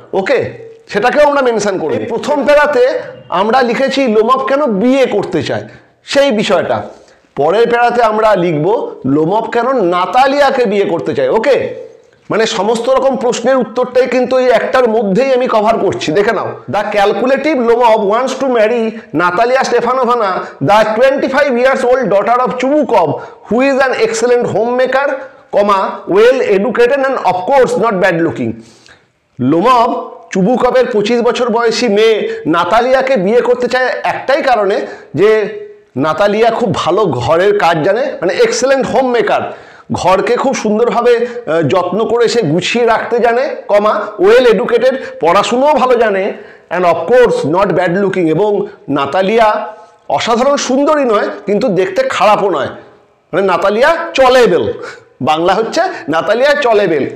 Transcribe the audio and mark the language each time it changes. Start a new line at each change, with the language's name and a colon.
Bangla: ওকে, সেটাকেও আমরা মেনশন করি। প্রথম প্যারাতে আমরা লিখেছি লোমব কেন বিয়ে করতে চায় সেই বিষয়টা, পরের প্যারাতে আমরা লিখব লোমব কেন নাতালিয়াকে বিয়ে করতে চায়। ওকে, মানে সমস্ত রকম প্রশ্নের উত্তরটাই কিন্তু এই একটার মধ্যেই আমি কভার করছি, দেখে নাও।
English: The calculative Lomov wants to marry Natalia Stepanovna, the 25 years old daughter of Chubukov, who is an excellent homemaker, well educated and of course not bad looking.
Bangla: লোমব চুবুকভের 25 বছর বয়সী মেয়ে নাতালিয়াকে বিয়ে করতে চায় একটাই কারণে, যে নাতালিয়া খুব ভালো ঘরের কাজ জানে, মানে
English: excellent homemaker,
Bangla: ঘরকে খুব সুন্দরভাবে যত্ন করে সে গুছিয়ে রাখতে জানে,
English: well educated,
Bangla: পড়াশুনোও ভালো জানে,
English: and of course not bad looking,
Bangla: এবং নাতালিয়া অসাধারণ সুন্দরী নয় কিন্তু দেখতে খারাপও নয়, মানে নাতালিয়া চলেবেল, বাংলা হচ্ছে নাতালিয়া চলেবেল।